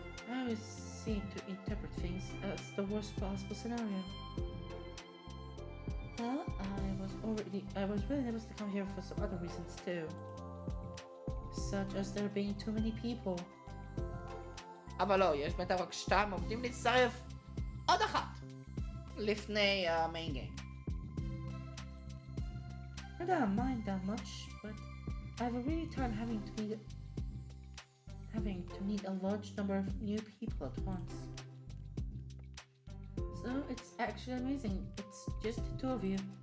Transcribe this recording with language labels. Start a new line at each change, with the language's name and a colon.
English: I always seem to interpret things as the worst possible scenario. Well, I was really nervous to come here for some other reasons too. Such as there being too many people.
Hebrew: אבל לא, יש בטח רק 2 עומדים להצטרף עוד אחת לפני המיין גיים.
English: I don't mind that much, but I have a really time having to meet a large number of new people at once. So it's actually amazing. It's just the 2 of you.